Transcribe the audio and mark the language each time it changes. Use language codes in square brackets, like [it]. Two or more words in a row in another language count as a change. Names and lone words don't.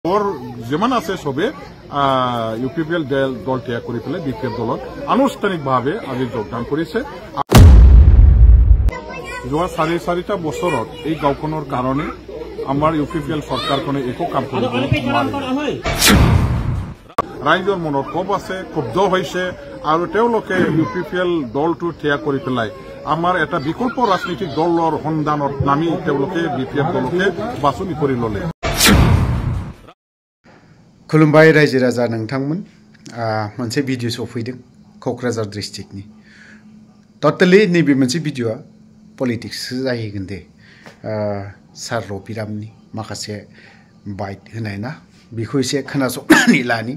[as] আৰু যেমান আছে সবে ইউপিপিএল দল ত্যাগ কৰি পেলে বিপিএফ দলত आनुষ্ঠানিকভাৱে আজি যোগदान কৰিছে। যোৱা 4.5টা বছৰত এই গাঁওখনৰ কাৰণে আমাৰ यूपीपीएल চৰকাৰখনে একো কাম কৰিব নোৱাৰে। ৰাইজৰ মনত ক্ষোভ আছে, ক্ষুব্ধ হৈছে আৰু তেওঁলোকে यूपीपीएल দলটো ত্যাগ কৰি পেলাই আমাৰ এটা বিকল্প ৰাজনৈতিক দলৰ সন্ধানত নামি তেওঁলোকে बीपीएफ দলকে বাছনি কৰি ল'লে। [brx] खुलुमबाय रायजो राजा नोंथांमोन मोनसे भिडिअ सफैदों क'क्राझार डिस्ट्रिक्टनि टटेलि नैबे मोनसे भिडिअआ पलिटिक्स जाहैगोन दे सार रबिरामनि माखासे बाइट होनाय ना बेखौ एसे खोनासंनानै लानि।